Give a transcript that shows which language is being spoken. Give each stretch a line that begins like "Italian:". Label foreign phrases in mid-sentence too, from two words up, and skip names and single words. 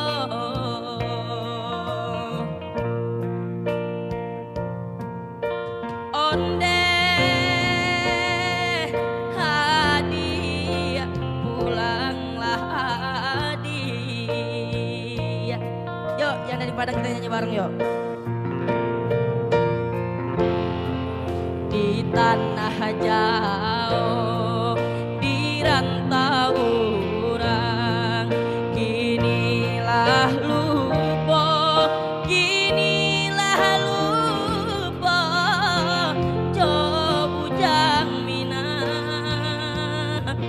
Minangkabau: Onde hadiah pulanglah hadiah.
Indonesian: Yuk yang dari Padang kita nyanyi bareng yuk.
Minangkabau: Di tanah jauh di rantau urang, kinilah lupa, kinilah lupa jo bujang minang.